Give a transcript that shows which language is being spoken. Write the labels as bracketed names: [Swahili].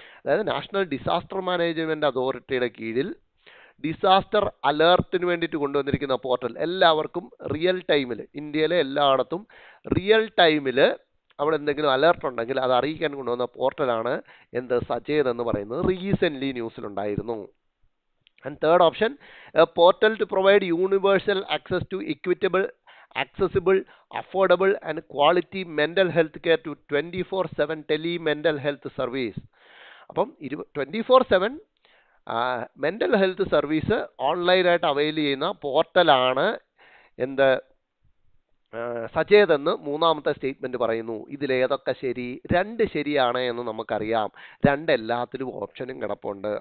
[Malayalam] അതായത് national disaster management അതോറിറ്റിയുടെ കീഴിൽ ഡിസാസ്റ്റർ അലേർട്ടിന് വേണ്ടിയിട്ട് കൊണ്ടുവന്നിരിക്കുന്ന പോർട്ടൽ എല്ലാവർക്കും റിയൽ ടൈമിൽ, ഇന്ത്യയിലെ എല്ലായിടത്തും റിയൽ ടൈമിൽ അവിടെ എന്തെങ്കിലും അലേർട്ട് ഉണ്ടെങ്കിൽ അത് അറിയിക്കാൻ കൊണ്ടുവന്ന പോർട്ടലാണ് എന്ത്, സചേത് എന്ന് പറയുന്നത്. Recently ന്യൂസിലുണ്ടായിരുന്നു. [English] And third option, a portal to provide universal access to equitable, accessible, affordable and quality mental health care to 24/7 tele mental health service. [Malayalam] അപ്പം 24/7 മെൻ്റൽ ഹെൽത്ത് സർവീസ് ഓൺലൈനായിട്ട് അവൈൽ ചെയ്യുന്ന പോർട്ടലാണ് എന്ത്, സചേത് എന്ന് മൂന്നാമത്തെ സ്റ്റേറ്റ്മെന്റ് പറയുന്നു. ഇതിലേതൊക്കെ ശരി? 2 ശരിയാണ് എന്ന് നമുക്കറിയാം. 2 എല്ലാത്തിലും ഓപ്ഷനും കിടപ്പുണ്ട്.